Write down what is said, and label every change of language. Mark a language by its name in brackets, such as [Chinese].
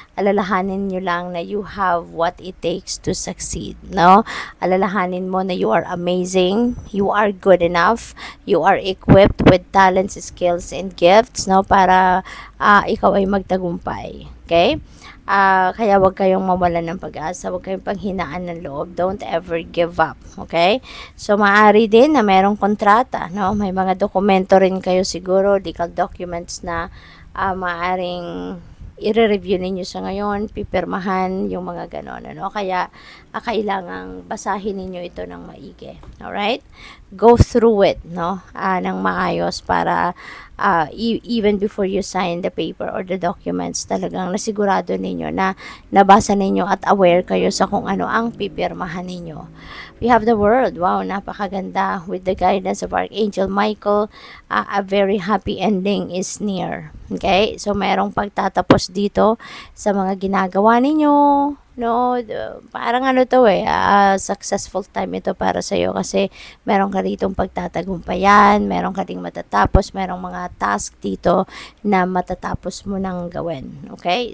[Filipino] Alalahanin nyo lang na [English] you have what it takes to succeed, no? [Filipino] Alalahanin mo na [English] you are amazing, you are good enough, you are equipped with talents, skills, and gifts, no? [Filipino] Para ikaw ay magtagumpay. Okay? Kaya wag kayong mawalan ng pag-asa, wag kayong panghinaan ng loob. [English] Don't ever give up, okay? [Filipino] So, maaari din na merong kontrata, no? May mga dokumento rin kayo siguro, legal documents na maaaring i-review ninyo sa ngayon, pipirmahan, yung mga ganon, ano? Kaya, kailangang basahin ninyo ito ng maigi. [English] Alright? Go through it, no? [Filipino] Ng maayos para [English] even before you sign the paper or the documents, [Filipino] talagang nasigurado ninyo na nabasa ninyo at aware kayo sa kung ano ang pipirmahan ninyo. [English] We have the world. [Filipino] Wow, napakaganda. [English] With the guidance of Archangel Michael, a very happy ending is near. Okay? [Filipino] So, mayroong pagtatapos dito sa mga ginagawa ninyo. No, parang ano to successful time ito para sa iyo kasi meron ka ditong pagtatagumpayan, meron ka ding matatapos, merong mga task dito na matatapos mo nang gawin. Okay?